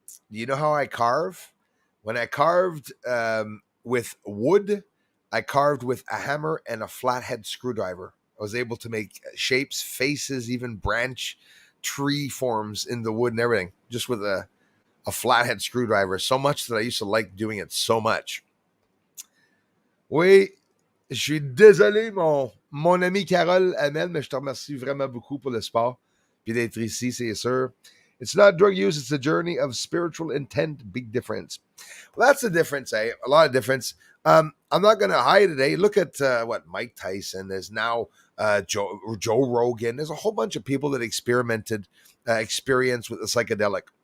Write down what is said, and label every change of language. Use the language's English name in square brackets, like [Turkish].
[English] You know how I carve? When I carved with wood, I carved with a hammer and a flathead screwdriver. I was able to make shapes, faces, even branch tree forms in the wood and everything, just with a flathead screwdriver. So much that I used to like doing it so much. [French] Oui, je suis désolé, mon ami Carole Hamel, mais je te remercie vraiment beaucoup pour le sport puis d'être ici, c'est sûr. [English] It's not drug use, it's a journey of spiritual intent. Big difference. Well, that's the difference, eh? A lot of difference. I'm not going to hide it, eh? Look at what Mike Tyson. There's now Joe Rogan. There's a whole bunch of people that experience with the psychedelic.